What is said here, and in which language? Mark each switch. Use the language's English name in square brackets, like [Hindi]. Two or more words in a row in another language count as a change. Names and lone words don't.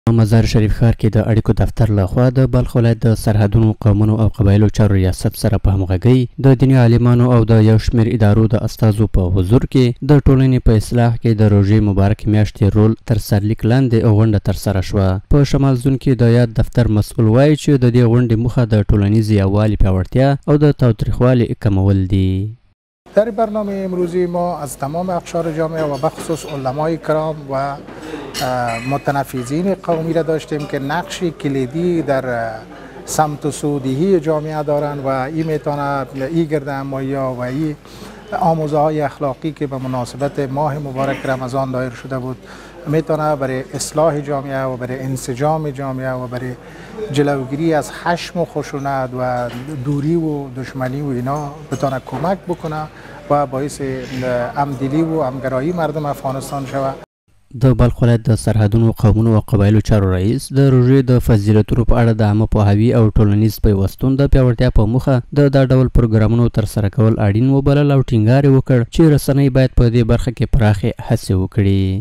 [Pashto] مزار شریف ښار کې د اړیکو دفتر لخوا د بلخ ولایت د سرحدونو قومونو او قبایلو چارو ریاست سره په همغږۍ د دیني عالمانو او د یو شمېر ادارو د استازو په حضور کې د ټولنې په اصلاح کې د روژې مبارک میاشتې رول تر سرلیک لاندې غونډه ترسره شوه. په شمال زون کې د یاد دفتر مسؤل وایي چې د دې غونډې موخه د ټولنیز یووالي پیاوړتیا او د تاوتریخوالي کمول دي. [Persian] در برنامه امروزی ما از تمام اقشار جامعه و بخصوص علمای کرام و متنفذین قومی را داشتیم که نقشی کلیدی در سمت و سودهی جامعه دارند و این میتونه این گردهمایی و این آموزه های اخلاقی که به مناسبت ماه مبارک رمضان دایر شده بود میتونه برای اصلاح جامعه و برای انسجام جامعه و برای جلوگیری از خشم و خشونت و دوری و دشمنی و اینا بتونه کمک بکنه و باعث همدلی و همگرایی مردم افغانستان شود. [Pashto] د بلخ ولایت د سرحدونو قومونو او قبایلو چارو رئیس د روژې د فضیلتونو په اړه د عامه پوهاوي او ټولنیز پیوستون د پیاوړتیا په موخه د دا ډول پروګرامونو ترسره کول اړین وبلل او ټینګار یې وکړ چې رسنۍ باید په دې برخه کې پراخې هڅې وکړي.